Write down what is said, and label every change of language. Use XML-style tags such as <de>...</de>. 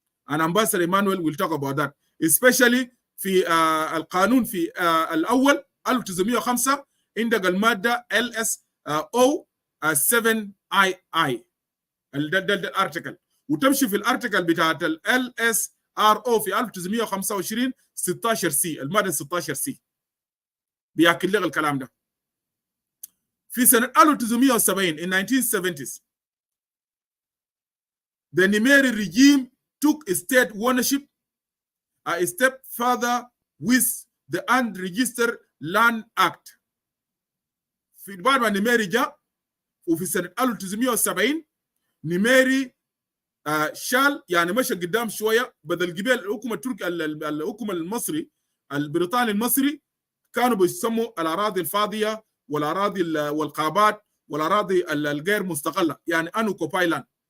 <en>And Ambassador Emmanuel will talk about that, especially</en> <ar>في القانون في الأول 1905 عندك المادة LSO 7II ده الارتكل، وتمشي في الارتكل بتاعت LSRO في 1925 16C المادة 16C بيأكد لك الكلام ده. في سنة 1970</ar> <en>in 1970s the Nimeri regime took state ownership a step further with the Unregistered Land Act.</en> <ar>في بعد ما نيميري جاء وفي سنة 1970 نيميري شال يعني مشى قدام شوية بدل قبل الحكومة التركي الحكومة المصري البريطاني المصري كانوا بيسموا الأراضي الفاضية والأراضي والغابات والأراضي الغير مستقلة يعني أنوكوباي لاند.</ar>